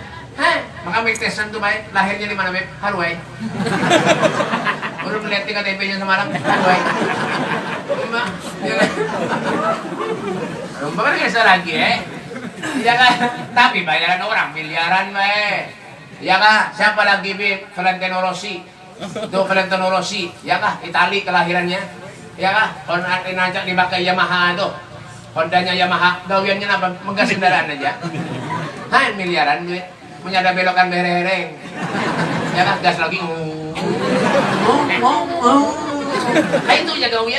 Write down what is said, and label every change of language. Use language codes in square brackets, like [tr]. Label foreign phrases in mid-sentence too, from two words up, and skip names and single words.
[bjn] Han, maka Mike Tyson tuh baik lahirnya di mana, Beb? [id] Hawaii. Baru melihat KTP-nya semalam Hawaii. Mbak, ya kan? Mbak kan biasa lagi ya kan? Tapi bayaran orang miliaran ya kan? Siapa lagi Beb? Valentino Rossi. Itu Valentino Rossi, ya kah? Itali kelahirannya. Ya kah? [bjn] Honda ngajak dipakai Yamaha tuh. Hondanya Yamaha, gawiannya apa? [id] Menggas kendaraan aja. Hai miliaran duit. Punya ada belokan bereng. [bjn] Ya kah? Gas lagi. Nah itu aja gawian.